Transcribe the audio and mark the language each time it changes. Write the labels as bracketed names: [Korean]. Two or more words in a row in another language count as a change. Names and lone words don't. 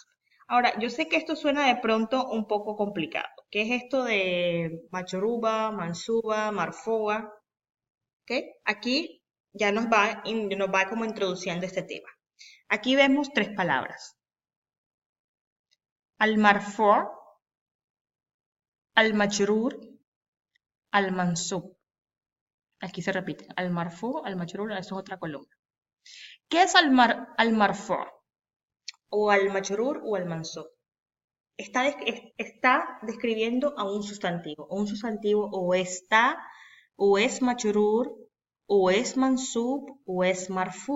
[Spanish] Ahora, yo sé que esto suena de pronto un poco complicado. ¿Qué es esto de [Arabic] مجرورة منصوبة مرفوعة? [Spanish] ¿Ok? Aquí ya nos va como introduciendo este tema. Aquí vemos tres palabras. [Arabic] المرفوع المجرور المنصوب. [Spanish] Aquí se repite. [Arabic] المرفوع المجرور, [Spanish] eso es otra columna. ¿Qué es al-marfu? O al-majrur o al-mansub. Está describiendo a un sustantivo. Un sustantivo o está, o es majrur, o es mansub, o es marfu.